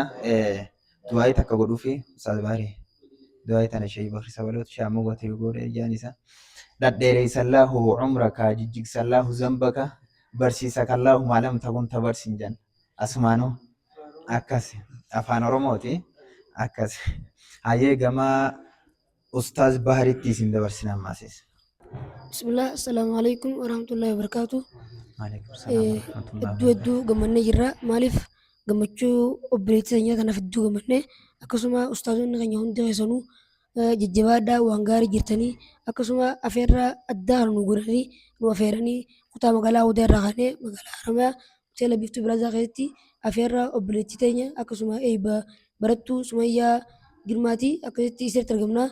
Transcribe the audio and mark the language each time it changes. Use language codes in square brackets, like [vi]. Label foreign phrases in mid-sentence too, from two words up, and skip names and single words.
[om] Du'aayi takka godhuufi ustaaz Baharii du'aayi tana shayii bakri sabaloota shaamuu watee goodee ijaan isa dhadheereessallaahu umraka jijjigsallaahu zambaka barsiisakallaahu maalam takuun tabarsin jenna. Asumaanuu akkas afaan Oromooti akkas. Hayyee gama ustaaz Baharitti isin dabarsina ammaasiis. [ar] بسم الله، السلام عليكم ورحمة الله وبركاته. وعليكم السلام ورحمة الله [om] Hedduu gammannee jirra. Maaliif gammachuu obboleettii keenya kanaaf hedduu gammannee akkasuma ustaazonni keenya hundi keessanuu jajjabaadhaa waan gaarii jirtanii akkasuma afeerraa addaa nu godhanii nu afeeranii kutaa magaalaa Hawwaa irraa kaanee magaalaa Haramayaa hoteela Biiftuu Bilaazaa keessatti afeerraa obboleettii teenya akkasuma eebba barattuu Sumayyaa Girmaatii akkasitti isirratti argamna.